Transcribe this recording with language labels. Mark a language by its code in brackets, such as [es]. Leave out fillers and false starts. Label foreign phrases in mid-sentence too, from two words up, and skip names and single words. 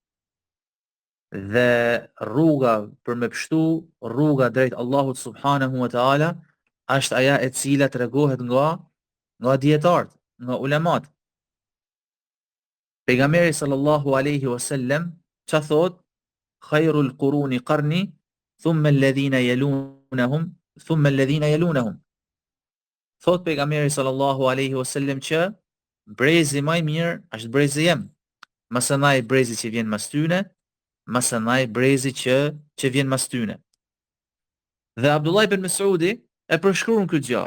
[sq] Dhe rruga për me pështu, rruga drejt Allahut [ar] سبحانه وتعالى, [sq] është aja e cila tregohet nga dietarët, nga ulemat. Pejgamberi [ar] صلى الله عليه وسلم [sq] ç'a thot? [ar] خير القرون قرني ثم الذين يلونهم ثم الذين يلونهم. [sq] Thot pejgamberi [ar] صلى الله عليه وسلم [sq] që brezi më i mirë është brezi jem. Masënaj brezi që vjen mas tyne, masënaj brezi që vjen mas tyne. Dhe Abdullah ibn Mas'udi e përshkruan këtë gjë.